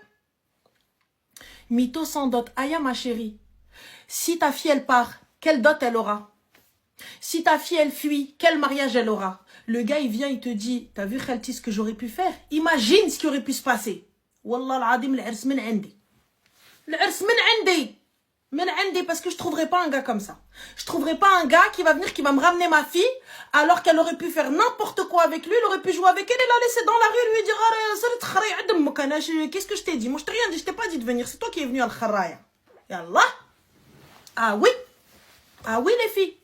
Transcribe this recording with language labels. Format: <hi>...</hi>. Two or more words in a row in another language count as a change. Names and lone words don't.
<fr>Mytho sans dot. Aya, ma chérie, si ta fille, elle part, quelle dot elle aura? Si ta fille, elle fuit, quel mariage elle aura? Le gars, il vient, il te dit, t'as vu, Khalti, ce que j'aurais pu faire? Imagine ce qui aurait pu se passer.</fr> <ar>والله العظيم, العرس من عندي. العرس من عندي. من عندي,</ar> <fr>parce que je trouverai pas un gars comme ça. Je trouverai pas un gars qui va venir, qui va me ramener ma fille, alors qu'elle aurait pu faire n'importe quoi avec lui, il aurait pu jouer avec elle, et la laisser dans la rue, lui dire, qu'est-ce que je t'ai dit? Moi, je t'ai rien dit, je t'ai pas dit de venir, c'est toi qui es venu à al-kharaya. Yallah. Ah oui. Ah oui, les filles.</fr>